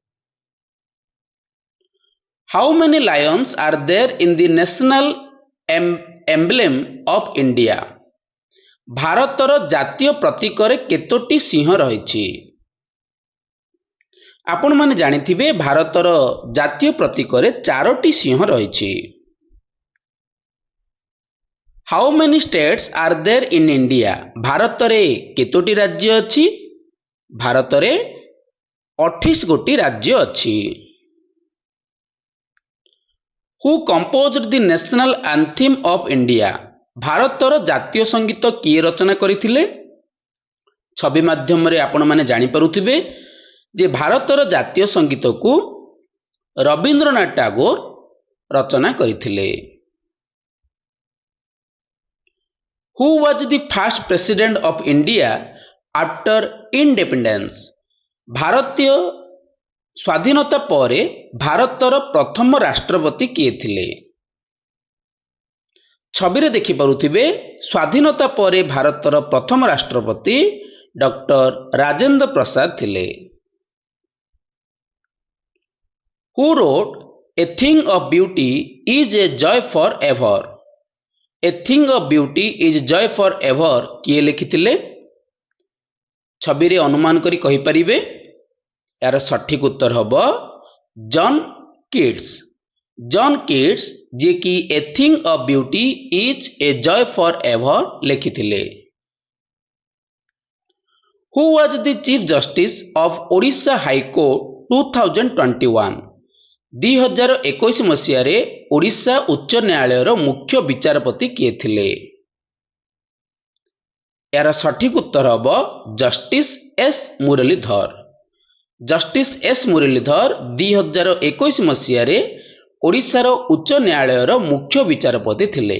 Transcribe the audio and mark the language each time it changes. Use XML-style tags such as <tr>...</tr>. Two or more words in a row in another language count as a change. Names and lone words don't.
<en>How many lions are there in the national emblem of India?</en> <or>ଭାରତର ଜାତୀୟ ପ୍ରତୀକରେ କେତୋଟି ସିଂହ ରହିଛି? ଆପଣମାନେ ଜାଣିଥିବେ ଭାରତର ଜାତୀୟ ପ୍ରତୀକରେ 4ଟି ସିଂହ ରହିଛି।</or> <en>How many states are there in India?</en> <or>ଭାରତରେ କେତୋଟି ରାଜ୍ୟ ଅଛି? ଭାରତରେ 28 ଗୋଟି ରାଜ୍ୟ ଅଛି।</or> <en>Who composed the national anthem of India?</en> <or>ଭାରତର ଜାତୀୟ ସଙ୍ଗୀତ କିଏ ରଚନା କରିଥିଲେ? ଛବି ମାଧ୍ୟମରେ ଆପଣମାନେ ଜାଣିପାରୁଥିବେ ଯେ ଭାରତର ଜାତୀୟ ସଙ୍ଗୀତକୁ ରବୀନ୍ଦ୍ରନାଥ ଟାଗୋର ରଚନା କରିଥିଲେ।</or> <en>Who was the first president of India after independence?</en> <or>ଭାରତୀୟ ସ୍ୱାଧୀନତା ପରେ ଭାରତର ପ୍ରଥମ ରାଷ୍ଟ୍ରପତି କିଏ ଥିଲେ? ଛବିରେ ଦେଖିପାରୁଥିବେ ସ୍ୱାଧୀନତା ପରେ ଭାରତର ପ୍ରଥମ ରାଷ୍ଟ୍ରପତି ଡକ୍ଟର ରାଜେନ୍ଦ୍ର ପ୍ରସାଦ ଥିଲେ।</or> <en>Who wrote A Thing of Beauty is a Joy for Ever?</en> <or>A Thing of Beauty is Joy for Ever କିଏ ଲେଖିଥିଲେ? ଛବିରେ ଅନୁମାନ କରି କହିପାରିବେ ଏହାର ସଠିକ ଉତ୍ତର ହେବ ଜନ୍ କିଟ୍ସ। ଜନ୍ କିଟ୍ସ ଯିଏକି A Thing of Beauty is a Joy for Ever ଲେଖିଥିଲେ।</or> <en>Who was the Chief Justice of Odisha High Court 2021?</en> <or>2021 ମସିହାରେ ଓଡ଼ିଶା ଉଚ୍ଚ ନ୍ୟାୟାଳୟର ମୁଖ୍ୟ ବିଚାରପତି କିଏ ଥିଲେ? ଏହାର ସଠିକ ଉତ୍ତର ହେବ ଜଷ୍ଟିସ ଏସ୍ ମୁରଲୀଧର। ଜଷ୍ଟିସ ଏସ୍ ମୁରଲୀଧର 2021 ମସିହାରେ ଓଡ଼ିଶାର ଉଚ୍ଚ ନ୍ୟାୟାଳୟର ମୁଖ୍ୟ ବିଚାରପତି ଥିଲେ।</or>